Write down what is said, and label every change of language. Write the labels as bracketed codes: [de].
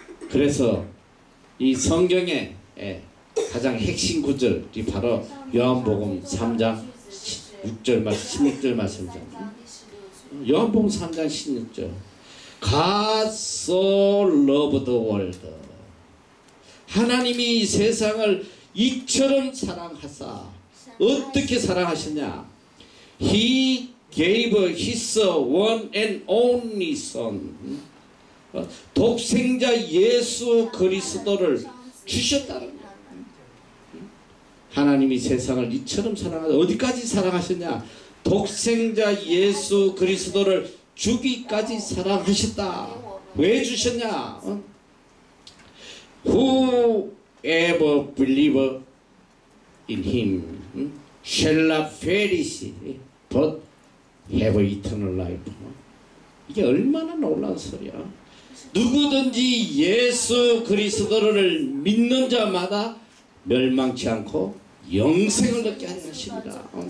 [ko] 그래서 이 성경의 가장 핵심 구절이 바로 요한복음 3장 6절 말씀, 16절 말씀입니다. 요한복음 3장 16절. [en] God so loved the world. [ko] 하나님이 세상을 이처럼 사랑하사 어떻게 사랑하셨냐? [en] He gave his one and only son. [ko] 독생자 예수 그리스도를 주셨다는 거예요. 하나님이 세상을 이처럼 사랑하사 어디까지 사랑하셨냐? 독생자 예수 그리스도를 주기까지 사랑하셨다. 왜 주셨냐? [en] Whoever believes in him shall not perish but have eternal life. [ko] 이게 얼마나 놀라운 소리야. 누구든지 예수 그리스도를 믿는 자마다 멸망치 않고 영생을 얻게 하는 것입니다.